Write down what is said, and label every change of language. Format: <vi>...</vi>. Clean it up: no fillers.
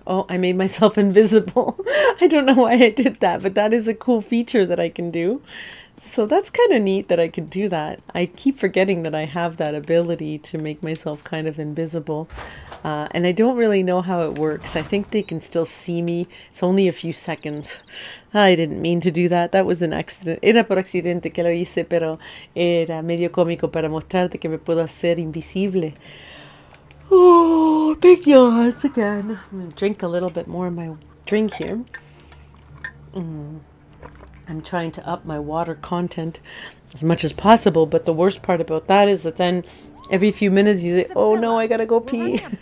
<en>Oh, I made myself invisible. I don't know why I did that, but that is a cool feature that I can do. So that's kind of neat that I can do that. I keep forgetting that I have that ability to make myself kind of invisible. And I don't really know how it works. I think they can still see me. It's only a few seconds. I didn't mean to do that. That was an accident.</en> <es>Era por accidente que lo hice, pero era medio cómico para mostrarte que me puedo hacer invisible.</es> <en>Oh, big yawns again. I'm going to drink a little bit more of my drink here. I'm trying to up my water content as much as possible, but the worst part about that is that then every few minutes you say, oh no, I gotta go pee.</en>